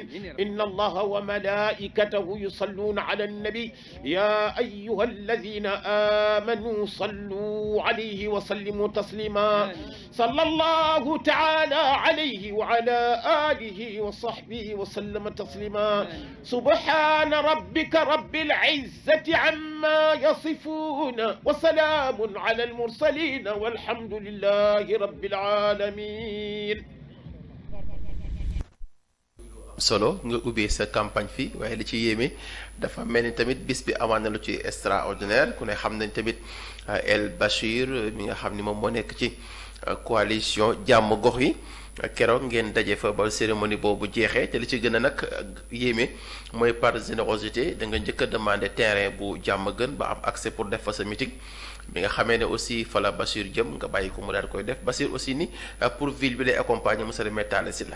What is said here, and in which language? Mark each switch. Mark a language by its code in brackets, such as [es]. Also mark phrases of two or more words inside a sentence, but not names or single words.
[ar] إن الله وملائكته يصلون على النبي يا أيها الذين آمنوا صلوا عليه وسلموا تسليما صلى الله تعالى عليه وعلى آله وصحبه وسلم تسليما سبحان ربك رب العزة عما يصفون وسلام على المرسلين والحمد لله رب العالمين [wo] solo nga ubbee sa campagne fii waaye li ci yéeme dafa mel ni tamit bis bi amaan na lu ci extraordinaire ku ne xam nañ tamit El Bachir mi nga xam ni moom moo nekk ci coalition jàmm gox yi keroog ngeen daje fa ba cérémonie boobu jeexee te li ci gën a nag yéeme mooy [fr] par générosité [wo] da nga njëkk a [fr] demandé terrain [wo] bu jàmm gën ba am [fr] accès pour [wo] def fa sa meeting bi nga xamee ne aussi fa la Bachir jëm nga bàyyi ko mu daal koy def Bachir aussi ni [fr] pour ville [wo] bi lay accompagner [fr] monsieur le maire [wo] Talla Sylla.